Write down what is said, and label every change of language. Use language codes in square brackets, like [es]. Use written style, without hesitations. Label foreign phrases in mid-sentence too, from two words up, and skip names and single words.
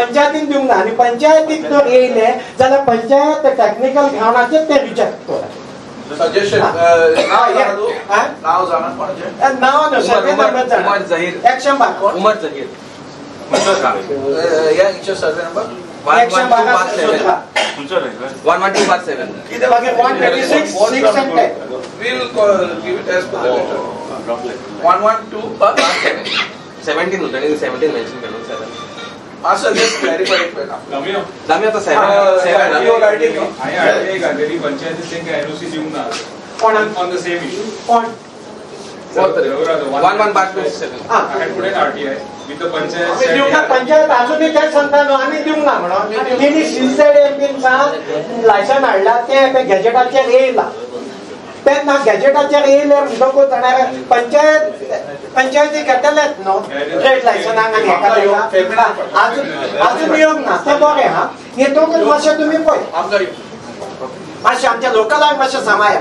[kok] पंचायतीन दिवंक ना आनी पंचायतीक जर येयले जाल्यार पंचायत टेक्निकल ग्रावंडाचेर ते रिजेक्ट करता. सजेशन नाव जाणा कोणाचें नाव न्हू सर्वे नंबर जाणा उमर जहीर एक्शन बार उमर जहीर या इचे सर्वे नंबर एक्शन बार 112/7 कितें मागीर 126 6 and 10 [en] we'll give it as per the letter 112/7 [mr] 17 होतं आणि 17 मेन्शन केलं 7 असं जस्ट क्लॅरिफाय केला आम्ही आता 7 [en] you are writing [kok] पंचायतीचे एनओसी दिवंक ना कोण [en] on the same issue [kok] कोण 112/7 [en] I had put an RTI with the [kok] आम्ही दिवंक ना पंचायत अजूनही काय सांगता न्हू आमी दिवंक ना म्हणून तिणी CZMP लायसन हाडला ते गॅजेटाचेर येयला तेन्ना गॅजेटाचेर येयले म्हणटकूच जाल्यार पंचायती घेतलेच न्हू ट्रेड लायसनाक आनी हेका अजून येवंक ना ते बरें हा हे दोगूच मातशें तुमी पळय मातशें आमच्या लोकलांक मातशें सांबाळया.